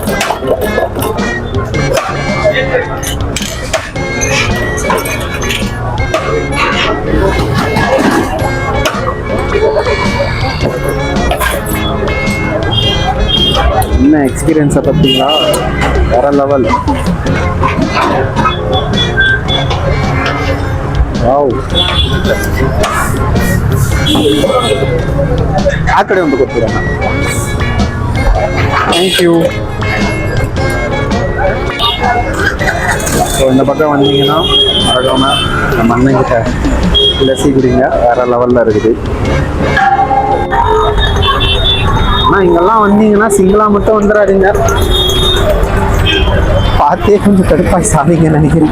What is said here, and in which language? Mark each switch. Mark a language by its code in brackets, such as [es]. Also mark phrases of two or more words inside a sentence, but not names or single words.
[ta] என்ன எக்ஸ்பீரியன்ஸை பார்த்தீங்களா? வேற லெவல். [kn] ವಾವ್, ಆ ಕಡೆ ಒಂದು ಕೊಡ್ತೀರಣ್ಣ. [en] thank you. [ta] ஸோ இந்த பக்கம் வந்தீங்கன்னா மறக்காமல் நம்ம அண்ணன்கிட்ட லஸ்ஸி குடிங்க, வேறு லெவலில் இருக்குது. ஆனால் இங்கெல்லாம் வந்தீங்கன்னா சிங்கிளாக மட்டும் வந்துடாதீங்க, பார்த்தே கொஞ்சம் கடுப்பாய் சாதிங்கன்னு நினைக்கிறேன்.